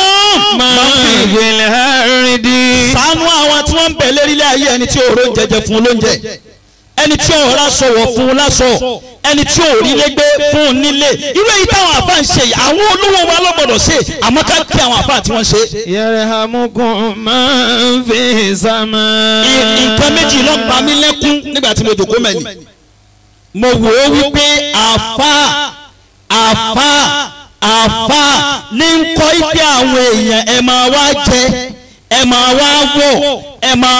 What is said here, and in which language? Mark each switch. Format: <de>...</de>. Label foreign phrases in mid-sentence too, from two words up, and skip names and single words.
<yo>máa ń filẹ̀ àrídì. ṣàánú àwọn tí wọ́n ń bẹ̀ lérílẹ̀ ayé ẹni tí òòrùn jẹjẹ fún lóúnjẹ ẹni tí ò rásọwọ̀ fún lásọ ẹni tí ò rí légbé fún nílé irú èyí táwọn àfa ń ṣe àwọn olówó wa ló gbọ́dọ̀ ṣe àmọ́ ká kí àwọn àfa tí wọ́n ṣe.</yo> <ar>يرحمكم من في السماء.</ar> <yo>nǹkan méjì ló pa mí lẹ́kún nígbà tí mo dòkó mẹ́ni mo wò ó wípé àfa ní ń kọ́ ipé àwọn èèyàn ẹ máa wá jẹ ẹ máa wá wọ̀ ẹ máa</yo>